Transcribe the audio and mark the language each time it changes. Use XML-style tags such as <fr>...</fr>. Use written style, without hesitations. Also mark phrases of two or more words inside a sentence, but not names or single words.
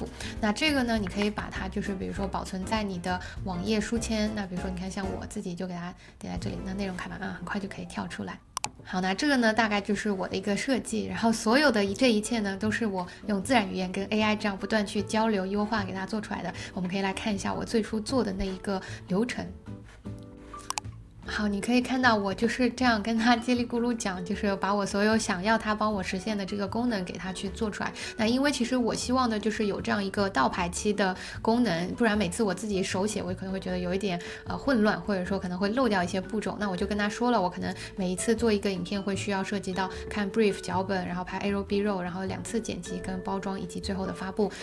<zh>那這個呢，你可以把它就是比如說保存在你的網頁書籤，那比如說你看像我自己就給它點在這裡，那內容看板很快就可以跳出來。好，那這個呢大概就是我的一個設計，然後所有的這一切呢都是我用自然語言跟 AI 這樣不斷去交流優化給它做出來的。我們可以來看一下我最初做的那一個流程。好，你可以看到我就是這樣跟他嘰里咕嚕講，就是把我所有想要他幫我實現的這個功能給他去做出來。那因為其實我希望的就是有這樣一個倒排期的功能，不然每次我自己手寫我可能會覺得有一點混亂，或者說可能會漏掉一些步驟。那我就跟他說了，我可能每一次做一個影片會需要涉及到看 brief 腳本，然後拍</zh> <en>A roll B roll，</en> <zh>然後2次剪輯跟包裝以及最後的發布。</zh>